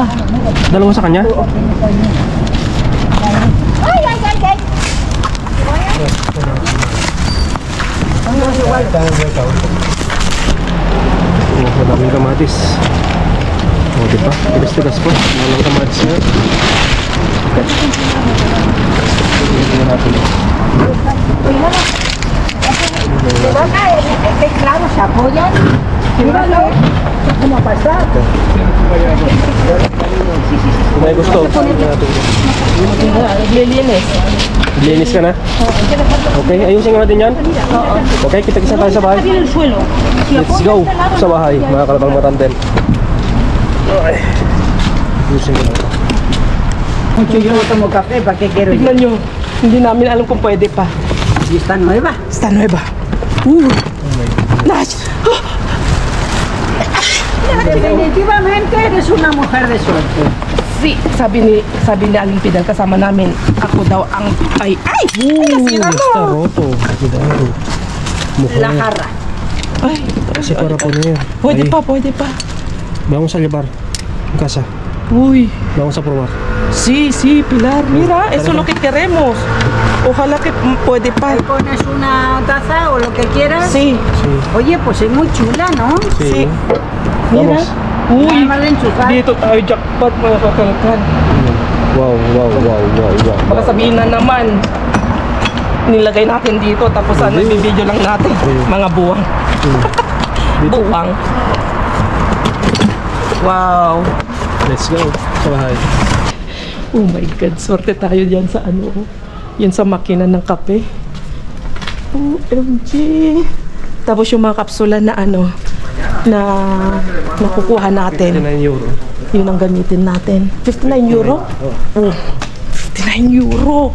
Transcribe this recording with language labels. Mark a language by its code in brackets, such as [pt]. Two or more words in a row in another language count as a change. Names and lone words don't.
[tl] Dalawa sa kanya? Madaming kamatis. O, diba? Tigas-tigas po. Walang kamatis na. Tingnan natin. [es] Claro, se apoyan. [tl] Kung may gusto, tingnan natin. Lilinis. Linis ka na? Okay, ayusin nga natin yan? Okay, kita-kisa tayo sa bahay. [en] Let's go [tl] sa bahay, mga kalabang matanden. Ay. Ayusin ko lang ito. [es] Yo no tomo café, ¿para qué quiero yo? [tl] Tignan nyo. Hindi namin alam kung pwede pa. [es] ¿Y está nueva? Está nueva. Nash! Definitivamente eres una mujer de suerte. [tl] Si, sabi ni Aling Pidal kasama namin, ako daw ang ay nasira mo. [es] Está roto. Cuidado. [tl] Mukha [es] La [tl] niya. [es] jarra. Ay, [tl] Kasi para po niya. pwede Ay, pa, pwede pa. [es] Vamos a llevar. En casa. Uy, Vamos a probar. sí, Pilar, mira, eso es lo que queremos. Ojalá que puede pa. Ahí pones una taza o lo que quieras. Sí, Sí. Oye, pues es muy chula, ¿no? sí. Mira. Vamos. Uy, Nada más de enchufar. [tl] dito tayo jackpot mga kakalkan. Wow. Baka sabihin na naman, nilagay natin dito tapos ano, bibidyo lang natin. Mga buwang. Buwang. Wow. [en] Let's go. [tl] Sa bahay. [en] Oh my God, [tl] swerte tayo dyan sa ano, yun sa makina ng kape. [en] OMG. [tl] Tapos yung mga kapsula na ano, na nakukuha natin. 59 euro. Yun ang gamitin natin. 59 euro? Oh, 59 euro.